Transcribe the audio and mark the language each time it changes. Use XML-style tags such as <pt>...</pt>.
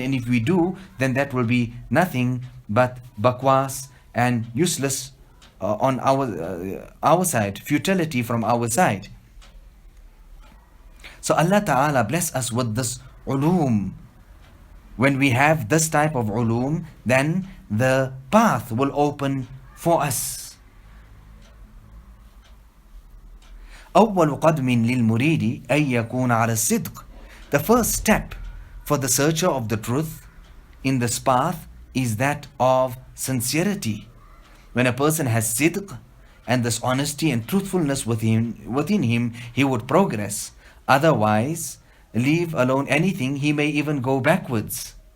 <en>And if we do, then that will be nothing but bakwas and useless on our side, futility from our side. So Allah Ta'ala bless us with this ulum. When we have this type of ulum, then the path will open for us.</en> <ar>أول قدم للمريد أن يكون على الصدق.</ar> <en>The first step for the searcher of the truth in this path is that of sincerity. When a person has sidq and this honesty and truthfulness within him, he would progress. Otherwise, leave alone anything, he may even go backwards.</en>